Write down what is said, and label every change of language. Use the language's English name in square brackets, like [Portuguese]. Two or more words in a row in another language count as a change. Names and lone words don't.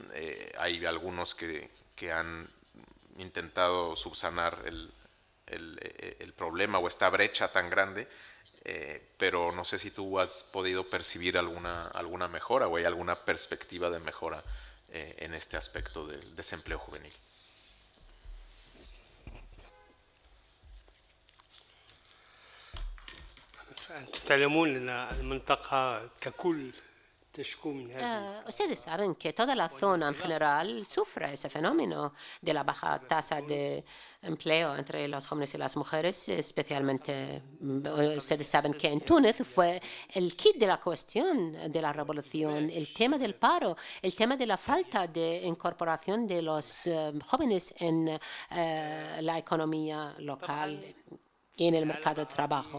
[Spanish] Hay algunos que han intentado subsanar el problema o esta brecha tan grande, pero no sé si tú has podido percibir alguna mejora o hay alguna perspectiva de mejora en este aspecto del desempleo juvenil. [Arabic] تعلمون أن المنطقة ككل تشكو من هذه. [Spanish] Ustedes saben que toda la zona en general sufre ese fenómeno de la baja tasa de empleo entre los jóvenes y las mujeres, especialmente. Ustedes saben que en Túnez fue el kit de la cuestión de la revolución, el tema del paro, el tema de la falta de incorporación de los jóvenes en la economía local y en el mercado de trabajo.